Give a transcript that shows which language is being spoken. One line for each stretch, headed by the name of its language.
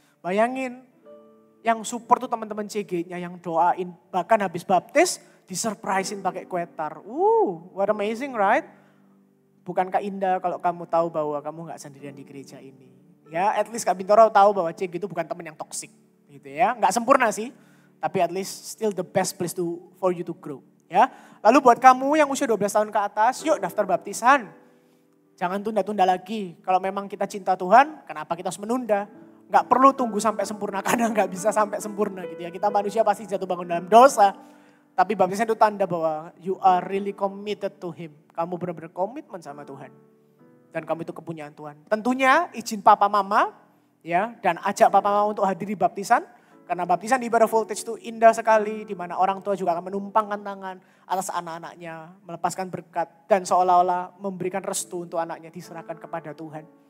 Indonesian: Bayangin. Yang support tuh teman-teman CG-nya yang doain. Bahkan habis baptis disurprisein pakai kue tar.
English: What amazing right?
Indonesian: Bukankah indah kalau kamu tahu bahwa kamu gak sendirian di gereja ini. Ya
English: at least
Indonesian: Kak Bintoro tahu bahwa CG itu bukan teman yang toksik. Gitu ya. Gak sempurna sih.
English: Tapi at least still the best place for you to grow.
Indonesian: Ya. Lalu buat kamu yang usia 12 tahun ke atas, yuk daftar baptisan. Jangan tunda-tunda lagi. Kalau memang kita cinta Tuhan, kenapa kita harus menunda? Gak perlu tunggu sampai sempurna karena gak bisa sampai sempurna gitu ya. Kita manusia pasti jatuh bangun dalam dosa. Tapi baptisan itu tanda bahwa
English: you are really committed to Him.
Indonesian: Kamu benar-benar komitmen sama Tuhan. Dan kamu itu kepunyaan Tuhan. Tentunya izin papa mama ya dan ajak papa mama untuk hadir di baptisan. Karena baptisan di ibadah voltage itu indah sekali. Di mana orang tua juga akan menumpangkan tangan atas anak-anaknya. Melepaskan berkat dan seolah-olah memberikan restu untuk anaknya diserahkan kepada Tuhan.